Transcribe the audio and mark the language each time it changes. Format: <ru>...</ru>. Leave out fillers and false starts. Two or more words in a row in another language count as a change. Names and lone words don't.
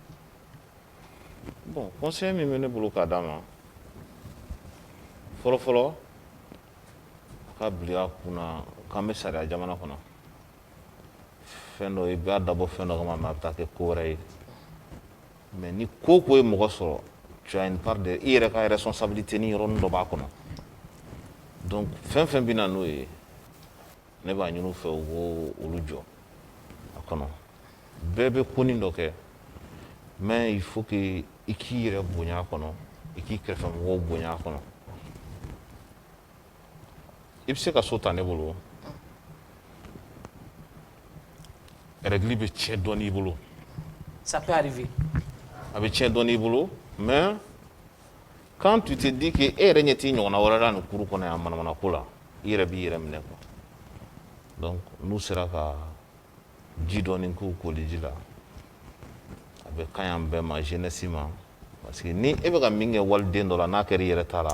<fr>Bon conseil</fr> <bm>min bɛ ne bolo k'a d'a ma fɔlɔ ka bila a kunna k'an bɛ sariya jamana kɔnɔ fɛn dɔ i b'a dabɔ fɛn dɔ kama mais a bɛ taa kɛ ko wɛrɛ ye mais ni ko ko ye mɔgɔ sɔrɔ</bm> <fr>tu as une part de</fr> <bm>i yɛrɛ ka responsabilité ni yɔrɔnin dɔ b'a kɔnɔ donc fɛn fɛn bɛ na n'o ye ne b'a ɲini u fɛ u k'o olu jɔ a kɔnɔ. Bɛɛ bɛ ko nin dɔ kɛ</bm> <fr>mais il faut que</fr> <bm>i k'i yɛrɛ bonya a kɔnɔ i k'i kɛrɛfɛmɔgɔw bonya a kɔnɔ i bɛ se ka so ta ne bolo règle bɛ tiɲɛ dɔɔnin i bolo.</bm> <fr>Ça peut arriver.</fr> <bm>A bɛ tiɲɛ dɔɔnin i bolo</bm> <fr>mais quand tu te dis que</fr> <bm>e yɛrɛ ɲɛ t'i ɲɔgɔnna wɛrɛ la nin kuru kɔnɔ yan manamana ko la i yɛrɛ b'i yɛrɛ minɛ</bm> <fr>quoi donc</fr> <bm>n'u sera ka ji dɔɔni k'u koli ji la a bɛ ka ɲi an bɛɛ ma jeunesse ma</bm> <fr>parce que</fr> <bm>ni e bɛ ka min kɛ waliden dɔ la n'a kɛra i yɛrɛ ta la</bm>